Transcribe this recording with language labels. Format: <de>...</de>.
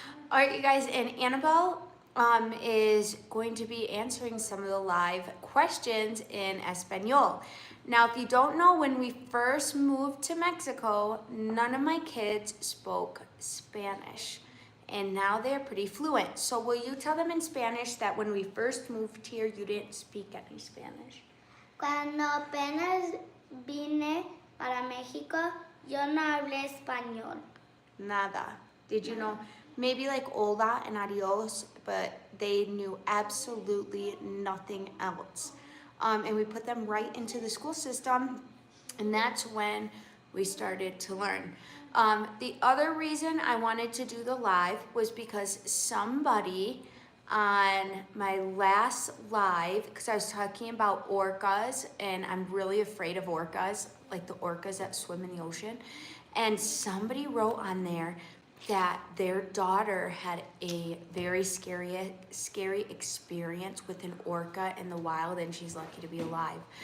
<en>All right, you guys, and Annabelle is going to be answering some of the live questions in Espanol. Now, if you don't know, when we first moved to Mexico, none of my kids spoke Spanish, and now they're pretty fluent. So will you tell them in Spanish that when we first moved here, you didn't speak any Spanish?</en> <es>Cuando apenas vine para México, yo no hablé español.</es> <en>Nada. Did you know? Maybe like hola and adios, but they knew absolutely nothing else. And we put them right into the school system, and that's when we started to learn. The other reason I wanted to do the live was because somebody on my last live, because I was talking about orcas, and I'm really afraid of orcas, like the orcas that swim in the ocean, and somebody wrote on there that their daughter had a very scary experience with an orca in the wild, and she's lucky to be alive.</en>